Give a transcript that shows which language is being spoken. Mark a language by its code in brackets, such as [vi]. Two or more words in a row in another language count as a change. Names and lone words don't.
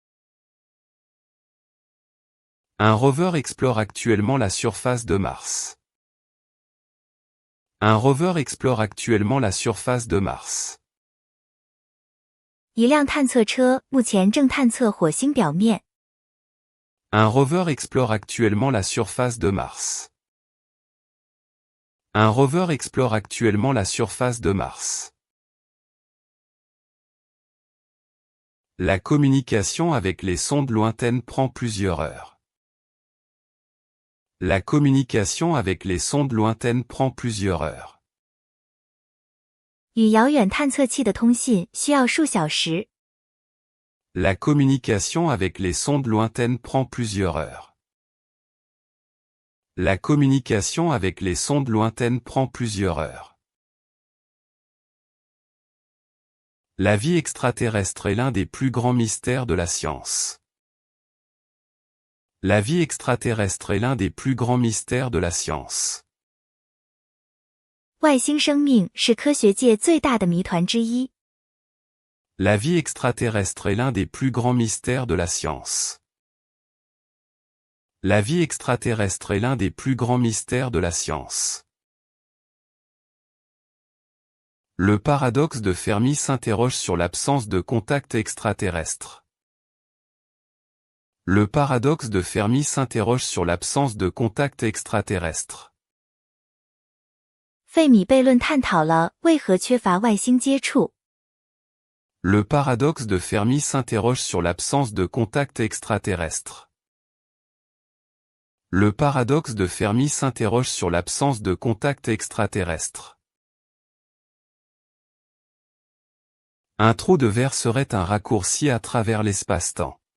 [fr] Un rover explore actuellement la surface de Mars. Un rover explore actuellement la surface de Mars. [zh] 一辆探测车目前正探测火星表面。 [fr] Un rover explore actuellement la surface de Mars. Un rover explore actuellement la surface de Mars. La communication avec les sondes lointaines prend plusieurs heures. La communication avec les sondes lointaines prend plusieurs heures. [zh] 与遥远探测器的通信需要数小时。 [fr] La communication avec les sondes lointaines prend plusieurs heures. La communication avec les sondes lointaines prend plusieurs heures. La vie extraterrestre est l'un des plus grands mystères de la science. La vie extraterrestre est l'un des plus grands mystères de la science. [zh] 外星生命是科学界最大的谜团之一。 [fr] La vie extraterrestre est l'un des plus grands mystères de la science. La vie extraterrestre est l'un des plus grands mystères de la science. Le paradoxe de Fermi s'interroge sur l'absence de contact extraterrestre. Le paradoxe de Fermi s'interroge sur l'absence de contact extraterrestre. [zh] 费米悖论探讨了为何缺乏外星接触。 [fr] Le paradoxe de Fermi s'interroge sur l'absence de contact extraterrestre. Le paradoxe de Fermi s'interroge sur l'absence de contact extraterrestre. Un trou de verre serait un raccourci à travers l'espace-temps.